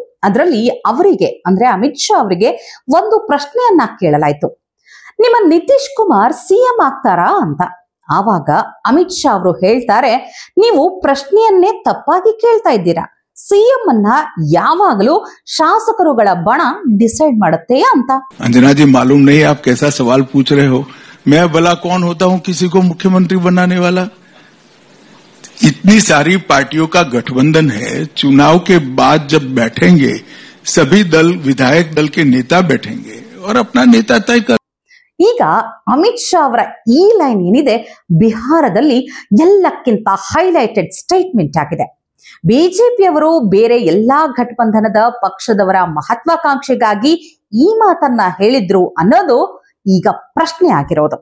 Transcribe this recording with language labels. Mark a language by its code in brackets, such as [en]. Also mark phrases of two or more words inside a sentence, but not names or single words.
[kn] ಅದರಲ್ಲಿ ಅವರಿಗೆ ಅಂದ್ರೆ ಅಮಿತ್ ಶಾ ಅವರಿಗೆ ಒಂದು ಪ್ರಶ್ನೆಯನ್ನ ಕೇಳಲಾಯಿತು. ನಿಮ್ಮ ನಿತೀಶ್ ಕುಮಾರ್ ಸಿಎಂ ಆಗ್ತಾರಾ ಅಂತ. ಆವಾಗ ಅಮಿತ್ ಶಾ ಅವರು ಹೇಳ್ತಾರೆ, ನೀವು ಪ್ರಶ್ನೆಯನ್ನೇ ತಪ್ಪಾಗಿ ಕೇಳ್ತಾ ಇದ್ದೀರಾ. ಸಿಎಂ ಅನ್ನ ಯಾವಾಗಲೂ ಶಾಸಕರುಗಳ ಬಣ ಡಿಸೈಡ್ ಮಾಡುತ್ತೆ ಅಂತ. [hi] अंजना जी मालूम नहीं आप कैसा सवाल पूछ रहे हो। मैं भला कौन होता हूं किसी को मुख्यमंत्री बनाने वाला। इतनी सारी पार्टियों का गठबंधन है, चुनाव के बाद जब बैठेंगे सभी दल विधायक दल के नेता बैठेंगे और अपना नेता तय कर। [kn] ಈಗ ಅಮಿತ್ ಶಾ ಅವರ ಈ ಲೈನ್ ಏನಿದೆ ಬಿಹಾರದಲ್ಲಿ ಎಲ್ಲಕ್ಕಿಂತ [en] highlighted statement [kn] ಆಗಿದೆ. ಬಿಜೆಪಿಯವರು ಬೇರೆ ಎಲ್ಲಾ ಘಟಬಂಧನದ ಪಕ್ಷದವರ ಮಹತ್ವಾಕಾಂಕ್ಷೆಗಾಗಿ ಈ ಮಾತನ್ನ ಹೇಳಿದ್ರು ಅನ್ನೋದು ಈಗ ಪ್ರಶ್ನೆ ಆಗಿರೋದು.